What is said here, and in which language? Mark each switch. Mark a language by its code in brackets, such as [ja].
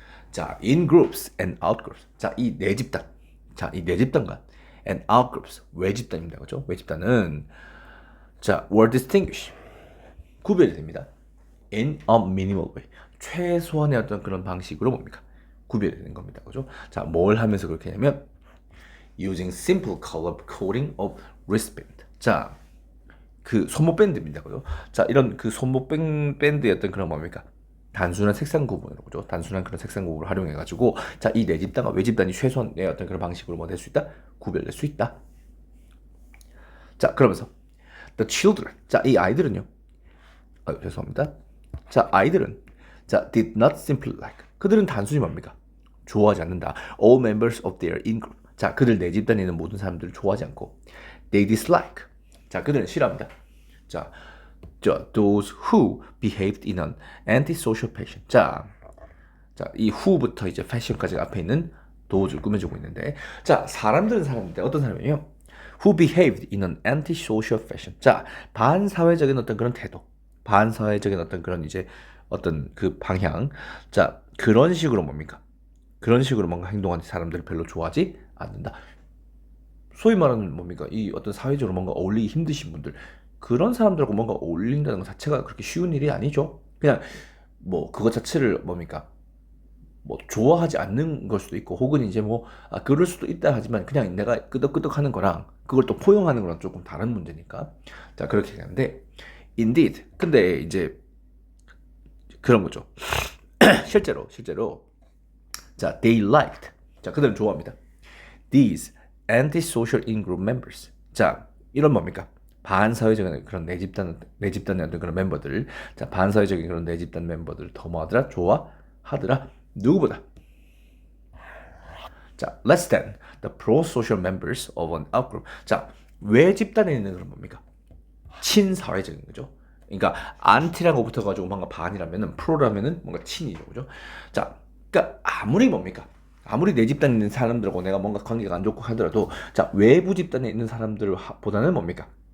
[en] 자, in groups and out groups. [ko] 자, 이 네 집단. 자, 이 네 집단과 [en] and out groups. [ko] 외 집단입니다. 그죠? 외 집단은 자, [en] were distinguished. [ko] 구별이 됩니다. [en] in a minimal way. [ko] 최소한의 어떤 그런 방식으로 뭡니까? 구별되는 겁니다. 그죠? 자, 뭘 하면서 그렇게 하냐면 [en] using simple color coding of wristband. [ko] 자, 그 손목 밴드입니다. 그죠? 자, 이런 그 손목 밴드의 어떤 그런 뭡니까? 단순한 색상 구분으로, 그죠? 단순한 그런 색상 구분을 활용해 가지고 자, 이 내 집단과 외 집단이 최소한의 어떤 그런 방식으로 뭐 될 수 있다? 구별될 수 있다. 자, 그러면서 [en] the children. [ko] 자, 이 아이들은요. 죄송합니다. 자, 아이들은 자, [en] did not simply like. [ko] 그들은 단순히 뭡니까? 좋아하지 않는다. [en] All members of their in-group. [ko] 자, 그들 내 집단에 있는 모든 사람들을 좋아하지 않고 [en] they dislike. [ko] 자, 그들은 싫어합니다. [en] 자, those who behaved in an antisocial fashion. [ko] 자, 이 who부터 이제 fashion까지 앞에 있는 those를 꾸며주고 있는데 자, 사람인데 어떤 사람이에요? [en] who behaved in an antisocial fashion. [ko] 자, 반사회적인 어떤 그런 태도. 반사회적인 어떤 그런 이제 어떤 그 방향. 자, 그런 식으로 뭡니까? 그런 식으로 뭔가 행동하는 사람들을 별로 좋아하지 않는다. 소위 말하는 뭡니까? 이 어떤 사회적으로 뭔가 어울리기 힘드신 분들, 그런 사람들하고 뭔가 어울린다는 것 자체가 그렇게 쉬운 일이 아니죠. 그냥 뭐 그것 자체를 뭡니까? 뭐 좋아하지 않는 걸 수도 있고, 혹은 이제 뭐 그럴 수도 있다 하지만 그냥 내가 끄덕끄덕하는 거랑 그걸 또 포용하는 거랑 조금 다른 문제니까. 자, 그렇게 하는데 indeed. 근데 이제 그런 거죠. 실제로 자, [en] they liked. [ko] 자, 그들은 좋아합니다. [en] These antisocial in-group members. [ko] 자, 이런 뭡니까? 반사회적인 그런 내 집단의 어떤 그런 멤버들. 자, 반사회적인 그런 내 집단 멤버들을 더 뭐하더라? 좋아하더라. 누구보다. [en] 자, less than the pro-social members of an outgroup. [ko] 자, 외 집단에 있는 그런 뭡니까? 친사회적인 거죠. 그러니까 안티라고 붙어가지고 뭔가 반이라면은 프로라면은 뭔가 친이죠, 그죠? 자, 그러니까 아무리 뭡니까? 아무리 내 집단에 있는 사람들하고 내가 뭔가 관계가 안 좋고 하더라도, 자, 외부 집단에 있는 사람들보다는 뭡니까?